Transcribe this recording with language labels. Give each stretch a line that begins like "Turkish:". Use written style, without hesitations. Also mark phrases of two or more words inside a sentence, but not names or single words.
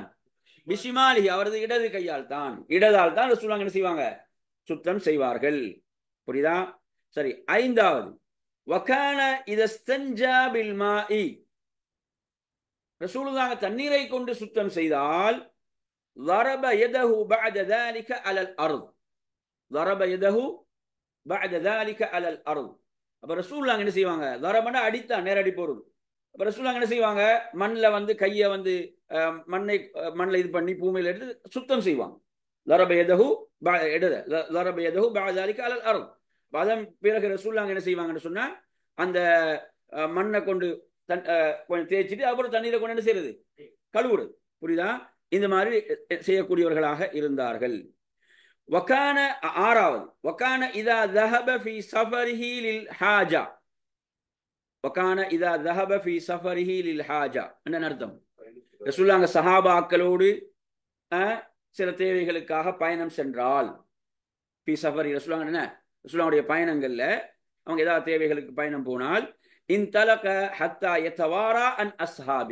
Tamil: பிஷிமாலிஹி, அவரது இடது கையால் தான், இடதால் தான் ரசூலுல்லாஹ் என்ன செய்வாங்க? சுத்தம் செய்வார்கள். புரியுதா? சரி.
Arabic: ஐந்தாவது وكان إذا استنجى بالماء,
Tamil: ரசூலுல்லாஹ் தண்ணீரை கொண்டு சுத்தம் செய்தால்
Arabic: ضرب يده بعد ذلك على الارض. ضرب يده بعد ذلك على الارض.
Tamil: அப்ப ரசூலுல்லாஹ் என்ன செய்வாங்க? தரபனா அடித்தா, நேரடி பொருள். அப்ப ரசூலுல்லாஹ் என்ன செய்வாங்க? மண்ணில் வந்து கையை வந்து மண்ணில் இது பண்ணி பூமியில் எடுத்து சுத்தம் செய்வாங்க.
Arabic: ضرب يده ضرب يده بعد ذلك على الارض.
Tamil: அதன் பிறகு ரசூலுல்லாஹ் என்ன செய்வாங்கன்னு சொன்னா, அந்த மண்ணை கொண்டு கொஞ்சம் தேய்ச்சிட்டு அப்புறம் தண்ணீரை கொண்டு என்ன செய்யறது? கழுவுறது. புரியுதா? இந்த மாதிரி செய்யக்கூடியவர்களாக இருந்தார்கள்.
Arabic: வகான ஆறாவது وكان إذا ذهب في سفره للحاجة. وكان إذا ذهب في سفره للحاجة
Tamil: என்ன அர்த்தம்? ரசூலுல்லாஹ் சஹாபாக்களோடு சில தேவைகளுக்காக பயணம் சென்றால்,
Arabic: في سفري,
Tamil: ரசூலுல்லாஹ் என்ன, ரசூலுல்லாஹ்வுடைய பயணங்கள்ல அவங்க ஏதாவது தேவைகளுக்கு பயணம் போனால்,
Arabic: انطلق حتى يتوارى عن أصحابي.